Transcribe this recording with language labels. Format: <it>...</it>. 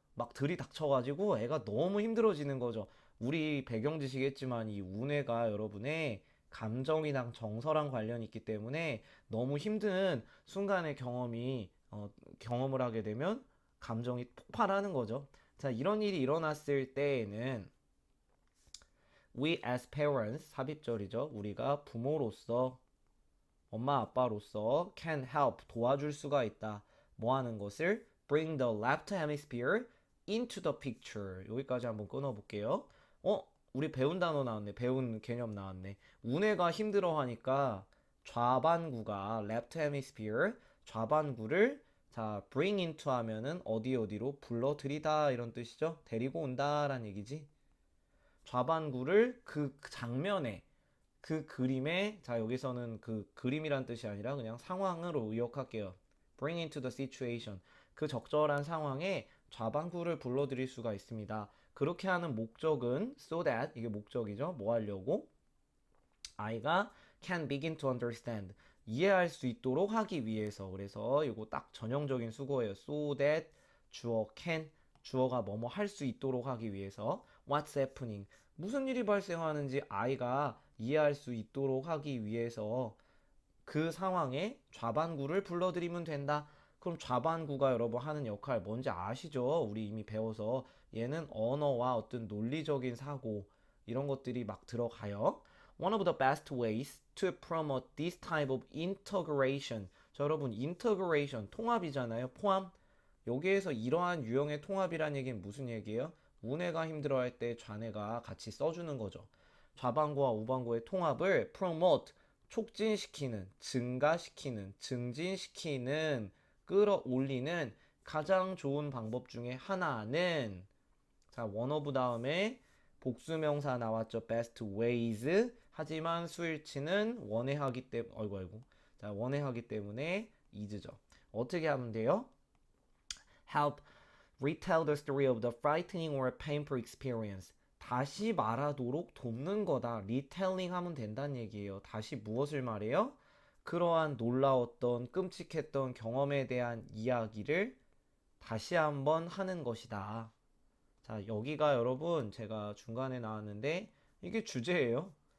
<ko>막 들이닥쳐가지고 애가 너무 힘들어지는 거죠. 우리 배경 지시겠지만 이 우뇌가 여러분의 감정이랑 정서랑 관련이 있기 때문에 너무 힘든 순간의 경험을 하게 되면 감정이 폭발하는 거죠. 자, 이런 일이 일어났을 때에는</ko> <en>we as parents,</en> <ko>삽입절이죠. 우리가 부모로서, 엄마 아빠로서</ko> <en>can help,</en> <ko>도와줄 수가 있다. 뭐 하는 것을?</ko> <en>bring the left hemisphere into the picture.</en> <ko>여기까지 한번 끊어볼게요. 우리 배운 단어 나왔네. 배운 개념 나왔네. 운해가 힘들어 하니까 좌반구가</ko> <en>left hemisphere,</en> <ko>좌반구를 자,</ko> <en>bring into</en> <ko>하면은 어디로 불러들이다 이런 뜻이죠. 데리고 온다라는 얘기지. 좌반구를 그 장면에 그 그림에 자 여기서는 그 그림이란 뜻이 아니라 그냥 상황으로 의역할게요.</ko> <en>Bring into the situation.</en> <ko>그 적절한 상황에 좌반구를 불러들일 수가 있습니다. 그렇게 하는 목적은</ko> <en>so that</en> <ko>이게 목적이죠. 뭐 하려고? 아이가</ko> <en>can begin to understand.</en> <ko>이해할 수 있도록 하기 위해서. 그래서 이거 딱 전형적인 수거예요.</ko> <en>so that 주어 can</en> <ko>주어가 뭐뭐 할 수 있도록 하기 위해서</ko> <en>what's happening</en> <ko>무슨 일이 발생하는지 아이가 이해할 수 있도록 하기 위해서 그 상황에 좌반구를 불러들이면 된다. 그럼 좌반구가 여러분 하는 역할 뭔지 아시죠? 우리 이미 배워서 얘는 언어와 어떤 논리적인 사고 이런 것들이 막 들어가요.</ko> <en>One of the best ways to promote this type of integration.</en> <ko>자, 여러분 integration 통합이잖아요. 포함. 여기에서 이러한 유형의 통합이란 얘기는 무슨 얘기예요? 우뇌가 힘들어할 때 좌뇌가 같이 써주는 거죠. 좌반구와 우반구의 통합을 promote 촉진시키는, 증가시키는, 증진시키는, 끌어올리는 가장 좋은 방법 중에 하나는 자, 원어브 다음에 복수명사 나왔죠.</ko> <en>best ways.</en> <ko>하지만 수일치는 원해하기 때문에 아이고. 자, 원해하기 때문에 is죠. 어떻게 하면 돼요?</ko> <en>help retell the story of the frightening or painful experience.</en> <ko>다시 말하도록 돕는 거다. 리텔링 하면 된다는 얘기예요. 다시 무엇을 말해요? 그러한 놀라웠던 끔찍했던 경험에 대한 이야기를 다시 한번 하는 것이다. 자, 여기가 여러분 제가 중간에 나왔는데 이게 주제예요.</ko>